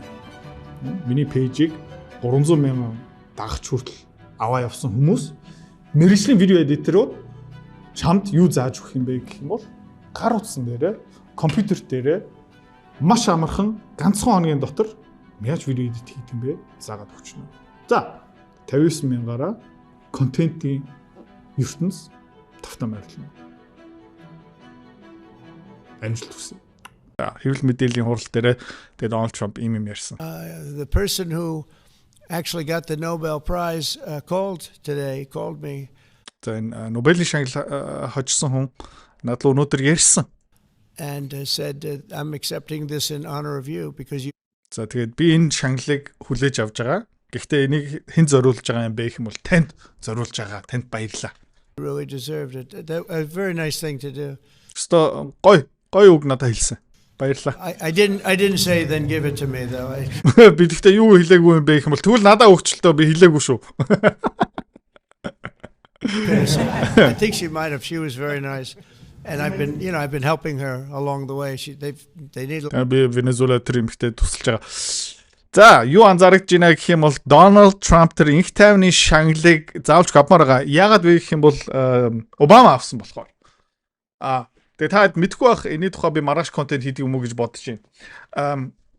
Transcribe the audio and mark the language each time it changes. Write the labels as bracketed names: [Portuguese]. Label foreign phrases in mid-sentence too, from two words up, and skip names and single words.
[Mongolian] Миний пэйжийг 300 мянган дагагч хүртэл аваа явсан хүмүүс мэргэжлийн видео эдиторууд чамд юу зааж өгөх юм бэ гэх юм бол гар утсан дээрээ компьютер дээрээ маш амархан ганцхан хоногийн дотор яаж видео эдит хийх юм бэ заагаад өгчнө. За 59 мянгаараа контентын ертөнц тавтаа байрлана. Амжилт хүсье. Хэвлэл мэдээллийн хурал дээр тэгээд Donald Trump ийм юм ярьсан. [English] The person who actually got the Nobel Prize called me. [Mongolian] За энэ Нобелийн шагнал хожсон хүн над руу өнөөдөр ярьсан. [English] And said I'm accepting this in honor of you because you. [Mongolian] За тэгээд би энэ шагналыг хүлээж авч байгаа. Гэхдээ энийг хэн зориулж байгаа юм бэ гэх юм бол танд зориулж байгаа. Танд баярлалаа. [English] Really deserved it. That a very nice thing to do. [Mongolian] Өстө гой үг надад хэлсэн. Баярлалаа. [English] I didn't say then give it to me though. [Mongolian] Би гэхдээ юу хэлээгүй юм бэ гэх юм бол тэгвэл надад өгчлөө би хэлээгүй шүү. [English] I think she might have. She was very nice. And I've been helping her along the way. They need. [Mongolian] Би Венезуэла тэр юмхтэй тусалж байгаа. За, юу анзаарэгдэж байна гэх юм бол Donald Trump тэр инх тайвны шагналыг заавалж авмаар байгаа. Яагаад вэ гэх юм бол Обама авсан болохоор. Тэгээ та мэдгүй байх энэний тухай би маргааш контент хийдэг юм уу гэж бодож байна.